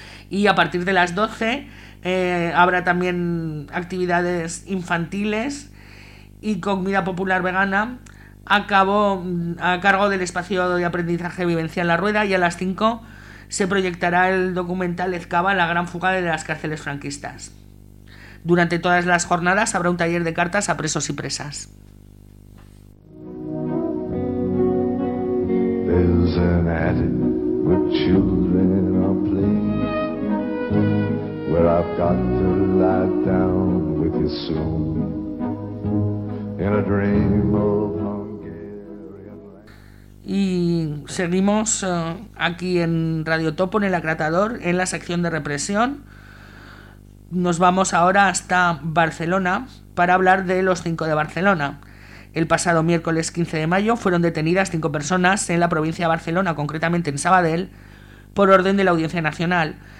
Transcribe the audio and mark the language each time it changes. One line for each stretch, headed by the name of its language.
Spanish: Y a partir de las 12 habrá también actividades infantiles y comida popular vegana a cargo del espacio de aprendizaje Vivencia en la Rueda, y a las 5 se proyectará el documental Ezcaba, la gran fuga de las cárceles franquistas. Durante todas las jornadas habrá un taller de cartas a presos y presas.
English: There's an attic where children are playing, where I've got to lie down with you soon, in a dream of Hungarian land.
Spanish: Y seguimos aquí en Radio Topo, en El Acratador, en la sección de represión. Nos vamos ahora hasta Barcelona para hablar de los 5 de Barcelona. El pasado miércoles 15 de mayo fueron detenidas 5 personas en la provincia de Barcelona, concretamente en Sabadell, por orden de la Audiencia Nacional.